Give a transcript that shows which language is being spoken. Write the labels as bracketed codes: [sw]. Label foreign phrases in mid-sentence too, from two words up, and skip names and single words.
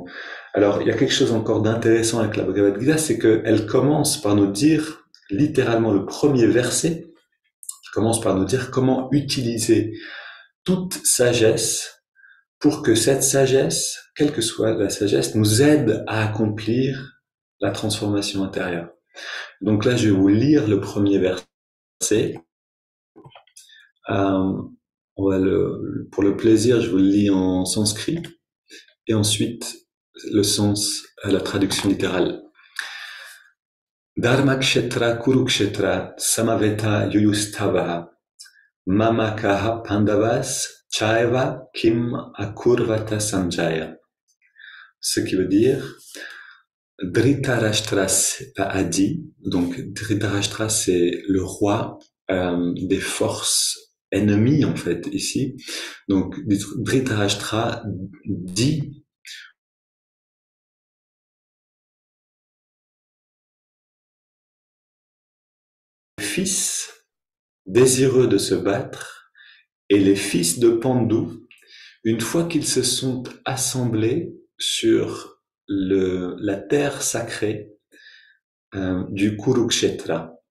[fr] Alors, il y a quelque chose encore d'intéressant avec la Bhagavad Gita, c'est qu'elle commence par nous dire, littéralement le premier verset, commence par nous dire comment utiliser toute sagesse pour que cette sagesse, quelle que soit la sagesse, nous aide à accomplir la transformation intérieure. Donc là, je vais vous lire le premier verset. Pour le plaisir, je vous le lis en sanskrit et ensuite le sens, la traduction littérale. [sa] धर्मक्षेत्र कुरुक्षेत्र समवेत युयुस्तवह मामकह पाण्डवास् चैव किम् अकुर्वत संजय. [fr] Ce qui veut dire Dhritarashtra a dit, donc Dhritarashtra c'est le roi des forces ennemies en fait ici. Donc Dhritarashtra dit fils désireux de se battre et les fils de Pandu, une fois qu'ils se sont assemblés sur la terre sacrée du Kurukshetra.